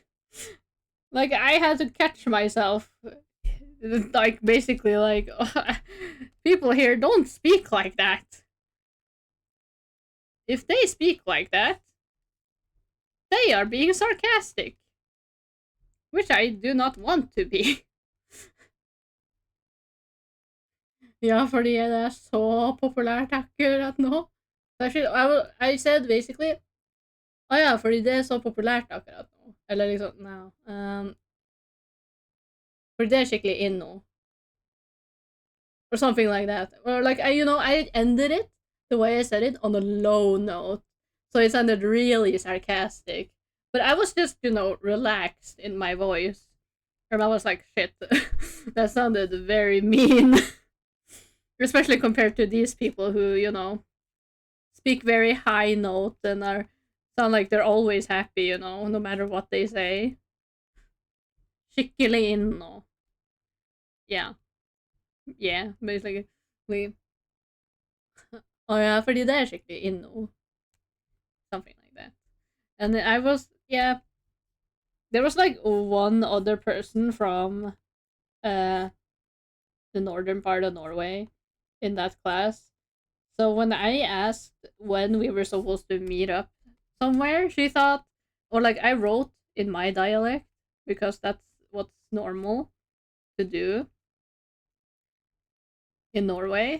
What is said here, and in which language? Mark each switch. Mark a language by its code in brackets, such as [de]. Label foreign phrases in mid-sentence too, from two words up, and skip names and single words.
[en] Like, I had to catch myself. Like, basically, like, people here don't speak like that. If they speak like that, they are being sarcastic, which I do not want to be. [no] Ja, fordi det er så populært akkurat nå. [en] I said basically [no] ja, fordi det er så populært akkurat nå. Eller liksom, no. Fordi det er skikkelig in nå. [en] Or something like that. Or like, I ended it the way I said it on a low note. So it sounded really sarcastic. But I was just, relaxed in my voice. And I was like, shit, that sounded very mean. Especially compared to these people who, speak very high note and sound like they're always happy, no matter what they say. [no] Skikkelig inno. Yeah. [en] Yeah, basically. Oh yeah, [no] fordi det er skikkelig inno. [en] Something like that. And then yeah, there was like one other person from uh the northern part of Norway in that class. So when I asked when we were supposed to meet up somewhere, she thought, or like I wrote in my dialect because that's what's normal to do in Norway.